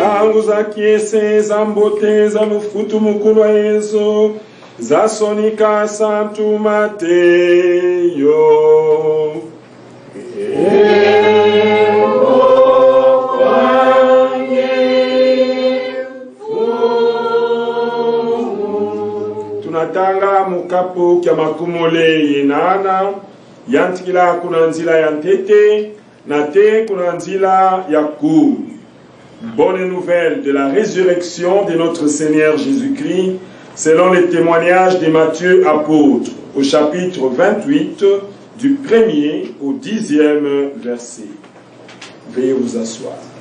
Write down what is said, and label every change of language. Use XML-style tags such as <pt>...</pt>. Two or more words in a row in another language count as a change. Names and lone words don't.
<kg>zangu za kiese za mbote za lufutu mukulu wa Yesu za sonika santu Mateyo. Tunatanga mukapu kya makumole yenana yantikila kuna nzila ya ntete na te kuna nzila ya kuu.</kg> <fr>Bonne nouvelle de la résurrection de notre Seigneur Jésus-Christ selon les témoignages de Matthieu apôtre au chapitre 28 du 1er au 10e verset. Veuillez vous asseoir.</fr>